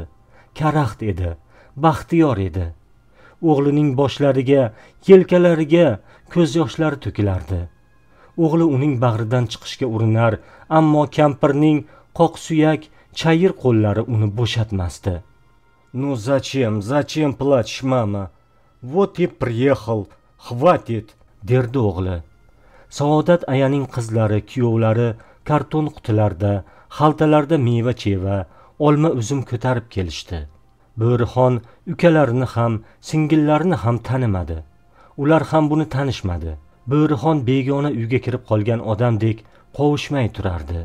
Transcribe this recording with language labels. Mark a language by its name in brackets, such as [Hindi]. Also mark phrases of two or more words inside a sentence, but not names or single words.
[Uzbek] Karaxt edi, baxtiyor edi. O'g'lining boshlariga, yelkalariga ko'z yoshlari to'kilardi. O'g'li uning bag'ridan chiqishga urinar, ammo kampirning qoq suyak, chayir qo'llari uni bo'shatmasdi. [Russian] "Ну зачем плачешь, mama? Вот и приехал, хватит", [Uzbek] derdi o'g'li. Saodat ayaning qizlari, kuyovlari karton qutilarda, xaltalarda meva-cheva, olma uzum ko'tarib kelishdi. Bo'rixon ukalarini ham, singillarini ham tanimadi. Ular ham buni tanishmadi. Bo'rixon begona uyga kirib qolgan odamdek qovushmay turardi.